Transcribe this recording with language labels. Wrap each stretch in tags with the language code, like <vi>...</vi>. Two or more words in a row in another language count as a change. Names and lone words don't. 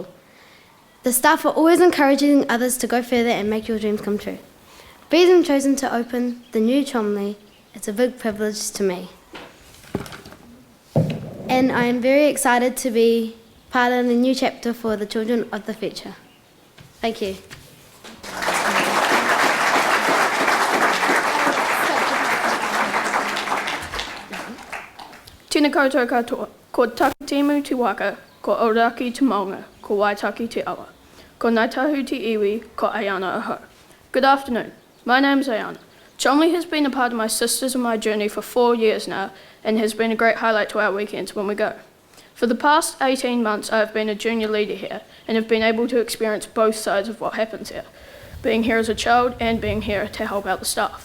<en>The staff are always encouraging others to go further and make your dreams come true. Being chosen to open the new Cholmondeley is a big privilege to me. And I am very excited to be part of the new chapter for the children of the future. Thank you.</en> <mi>Tēnā koutou katoa, ko takitimu te waka, ko auraki te maunga, ko waitaki te awa. Ko naitahu te iwi, ko Ayana aho.</mi> <en>Good afternoon, my name's Ayana. Cholmondeley has been a part of my sisters and my journey for 4 years now and has been a great highlight to our weekends when we go. For the past 18 months I have been a junior leader here and have been able to experience both sides of what happens here, being here as a child and being here to help out the staff.</en>